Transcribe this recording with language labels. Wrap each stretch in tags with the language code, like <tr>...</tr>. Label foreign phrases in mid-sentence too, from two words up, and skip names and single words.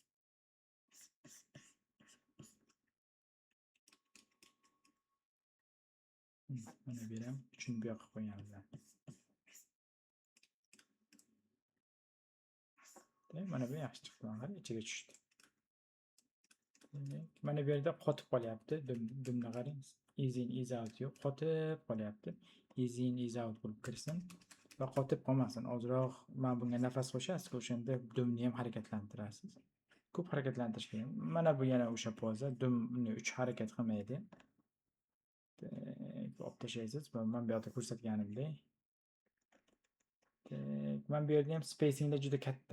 <uz>Mana bu ham uchini bu yoqqa qo'yganmiz. Mana bu yaxshi chiqdi. Qarang, ichiga tushdi. Mana bu yerda qotib qolyapti. Dumni qarang.</uz> <en>Easy in easy out</en> <uz>yo'q, qotib qolyapti.</uz> <en>Easy in easy out</en> <uz>bo'lib kirsin va qotib qolmasin. Ozroq men bunga nafas qo'shasiz, o'shanda dumni ham harakatlantirasiz. Ko'p harakatlantirish kerak. Mana bu yana o'sha poza, dumni 3 harakat qilmaydi. Olib tashlaysiz. Men bu yerda ko'rsatganimdek. Men bu yerda ham spacinglar juda katta.</uz>